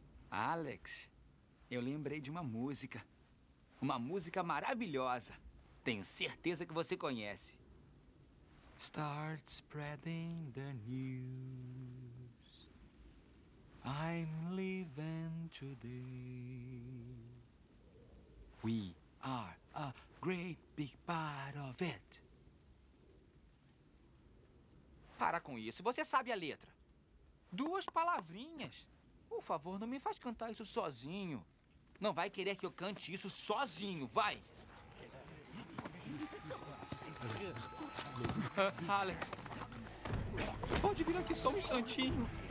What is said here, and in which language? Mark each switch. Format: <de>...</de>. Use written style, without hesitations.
<pt>Alex, eu lembrei de uma música. Uma música maravilhosa. Tenho certeza que você conhece.</pt> <en>Start spreading the news. I'm leaving today. We are a great big part of it.</en> <pt>Para com isso, você sabe a letra. Duas palavrinhas. Por favor, não me faz cantar isso sozinho. Não vai querer que eu cante isso sozinho, vai. Alex. Pode vir aqui só um instantinho.</pt>